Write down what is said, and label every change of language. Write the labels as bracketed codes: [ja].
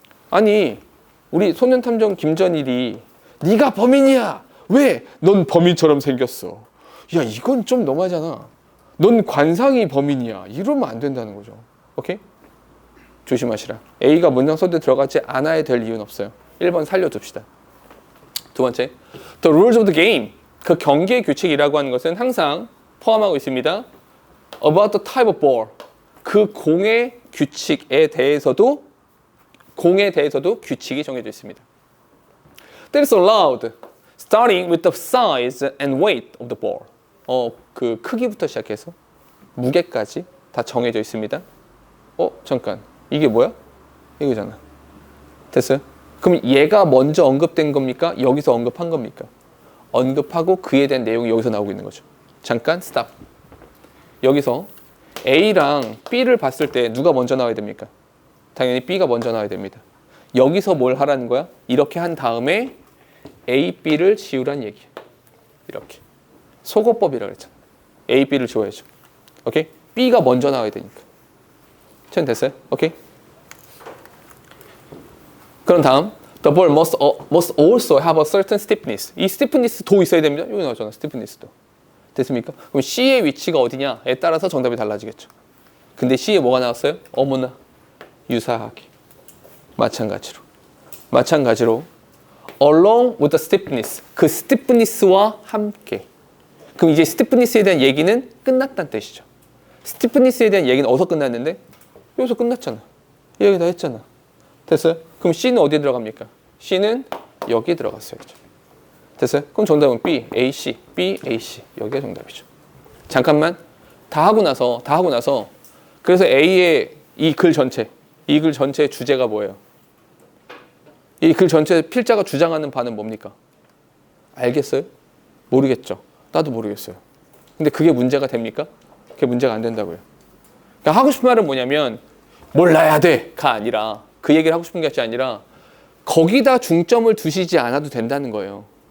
[ko] 아니, 우리 소년탐정 김전일이 네가 범인이야. 왜? 넌 범인처럼 생겼어. 야, 이건 좀 너무하잖아. 넌 관상이 범인이야. 이러면 안 된다는 거죠. 오케이? 조심하시라. A가 문장 서두에 들어가지 않아야 될 이유는 없어요. 1번 살려둡시다. 두 번째, [en] The rules of the game. [ko] 그 경기의 규칙이라고 하는 것은 항상 포함하고 있습니다. [en] About the type of ball. [ko] 그 공의 규칙에 대해서도 규칙이 정해져 있습니다. [en] that is allowed, starting with the size and weight of the ball. [ko] 그 크기부터 시작해서 무게까지 다 정해져 있습니다. 잠깐. 이게 뭐야? 이거잖아. 됐어요? 그럼 얘가 먼저 언급된 겁니까? 여기서 언급한 겁니까? 언급하고 그에 대한 내용이 여기서 나오고 있는 거죠. 잠깐 스탑. 여기서 A랑 B를 봤을 때 누가 먼저 나와야 됩니까? 당연히 B가 먼저 나와야 됩니다. 여기서 뭘 하라는 거야? 이렇게 한 다음에 A, B를 지우란 얘기야. 이렇게. 속어법이라고 그랬잖아. A, B를 지워야죠. 오케이? B가 먼저 나와야 되니까. 전 됐어요? 오케이? 그럼 다음. [en] The ball must also have a certain stiffness. [ko] 이 stiffness도 있어야 됩니다. 여기 나왔잖아. stiffness도. 됐습니까? 그럼 C의 위치가 어디냐에 따라서 정답이 달라지겠죠. 근데 C에 뭐가 나왔어요? 어머나. 유사하게. 마찬가지로 [en] along with the stiffness. [ko] 그 stiffness와 함께. 그럼 이제 stiffness에 대한 얘기는 끝났다는 뜻이죠. stiffness에 대한 얘기는 어디서 끝났는데? 여기서 끝났잖아. 여기 다 했잖아. 됐어요? 그럼 C는 어디에 들어갑니까? C는 여기에 들어갔어야죠. 됐어요? 그럼 정답은 B, A, C, B, A, C. 여기가 정답이죠. 잠깐만. 다 하고 나서 그래서 A의 이 글 전체의 주제가 뭐예요? 이 글 전체 필자가 주장하는 바는 뭡니까? 알겠어요? 모르겠죠. 나도 모르겠어요. 근데 그게 문제가 됩니까? 그게 문제가 안 된다고요. 그러니까 하고 싶은 말은 뭐냐면 몰라야 돼가 아니라 그 얘기를 하고 싶은 것이 아니라 거기다 중점을 두시지 않아도 된다는 거예요.